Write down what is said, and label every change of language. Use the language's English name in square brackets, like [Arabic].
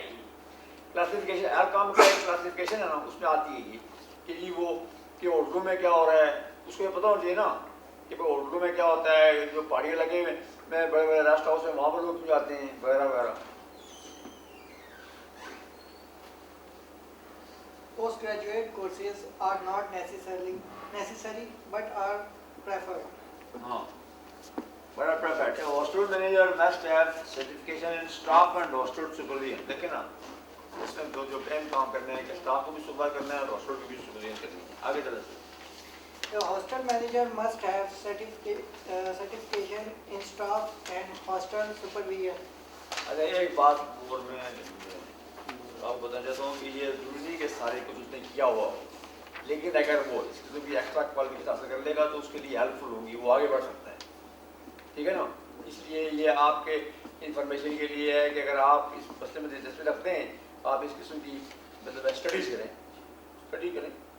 [Urdu] یہ کلاسیفیکیشن ہر کام کا ایک کلاسیفیکیشن ہے نا، اس میں آتی ہے یہ کہ جی وہ کہ اردو میں کیا ہو رہا ہے، اس کو یہ پتہ ہونا چاہیے نا کہ اردو میں کیا ہوتا ہے، جو پہاڑی علاقے میں بڑے بڑے ریسٹ ہاؤس میں وہاں پر لوگ کیوں جاتے ہیں وغیرہ وغیرہ. [English] Postgraduate courses are not necessary but are preferred. But are preferred. A hostel manager must have certification in staff and hostel supervision. [Urdu] دیکھیں نا اس میں جو اہم کام کرنے ہیں کہ اسٹاف کو بھی سپروائز کرنا ہے اور ہاسٹل کی بھی سپرویژن کرنی ہے. آگے چلیں. [English] The hostel manager must have certification in staff and hostel supervision. [Urdu] اچھا ایک بات اور میں آپ کو بتانا چاہتا ہوں کہ یہ ضروری نہیں کہ سارے کچھ اس نے کیا ہوا ہو، لیکن اگر وہ اس قسم کی ایکسٹرا کوالیفکیشن حاصل کر لے گا تو اس کے لیے ہیلپ فل ہوگی، وہ آگے بڑھ سکتا ہے. ٹھیک ہے نا. اس لیے یہ آپ کے انفارمیشن کے لیے ہے کہ اگر آپ اس مسئلے میں دلچسپی رکھتے ہیں آپ اس قسم کی مطلب اسٹڈیز کریں، اسٹڈی کریں.